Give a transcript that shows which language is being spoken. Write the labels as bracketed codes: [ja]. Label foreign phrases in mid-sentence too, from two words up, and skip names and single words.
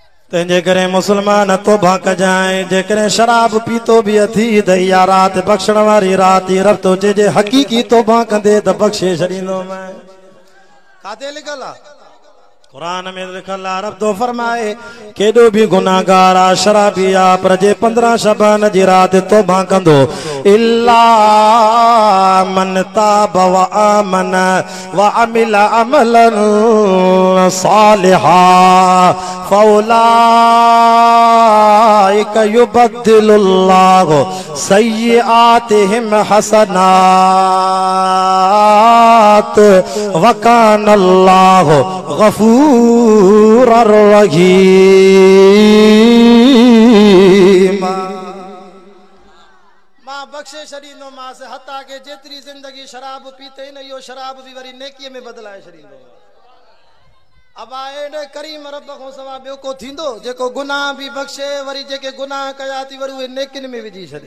[sd] तंहिंजे करे मुसलमान तौबा कजाए जेकॾहिं शराब पीतो बि अथी त इहा राति बख़्शण वारी राति रब तो चइजे हक़ीक़ी तौबा कंदे त बख़्शे छॾींदो मैं काथे लिखल आहे कुरान में लिखल आहे रब तो फरमाए केॾो बि गुनाहगार आहे शराबी आहे पर जे 15 शबान जी राति तौबा कंदो [ar] إلا من تاب وآمن وعمل عملا صالحا فأولئك يبدل الله سيئاتهم حسنات وكان الله غفورا رحيما. मां बख़्शे छॾींदो मांसि हता के जेतिरी ज़िंदगी शराब पीते न इहो शराब बि वरी नेकीअ में बदिलाए छॾींदो। अब एॾे करीम रब खां सवाइ ॿियो को थींदो जेको गुनाह बि बख़्शे वरी जेके गुनाह कया थी वरी उहे नेकिन में विझी छॾे।